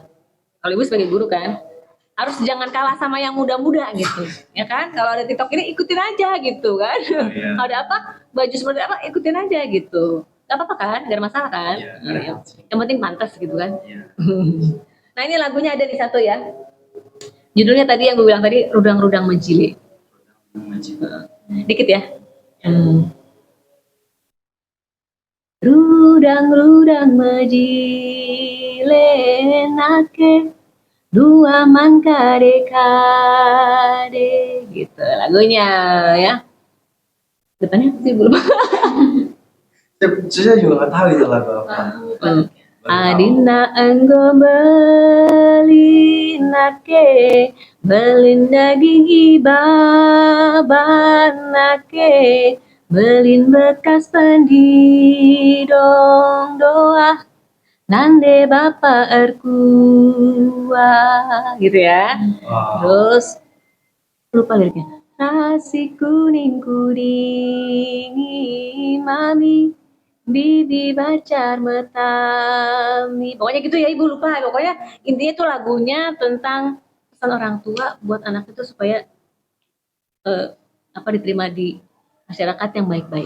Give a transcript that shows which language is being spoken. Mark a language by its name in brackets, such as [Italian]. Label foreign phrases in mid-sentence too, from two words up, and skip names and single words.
[Indonesian] Kalau ibu sebagai guru kan harus jangan kalah sama yang muda-muda gitu, ya kan? Kalau ada TikTok ini ikutin aja gitu kan? Iya. Kalau ada apa baju seperti apa ikutin aja gitu. Gak apa-apa kan? Gak ada masalah kan? Iya, Iya. Yang penting pantas gitu kan? Iya. Nah ini lagunya ada di satu ya. Judulnya tadi yang gue bilang tadi, Rudang-Rudang Menjili. Dikit ya. [Batak Karo] Rudang-rudang menjile nake dua man kade [Indonesian] gitu lagunya ya. Depannya apa sih belum? Saya juga nggak tahu itu lagu apa. [Batak Karo] Adina enggo belinake, belin daging ibabanake, belin bekas pendidong doa, nande bapa erkua, [Indonesian] gitu ya. Terus lupa liriknya. [Batak Karo] Nasi kuning kuning mami, bibi bacar metami. [Indonesian] Pokoknya gitu ya ibu, lupa. Pokoknya intinya tuh lagunya tentang pesan orang tua buat anak itu supaya diterima di masyarakat yang baik-baik.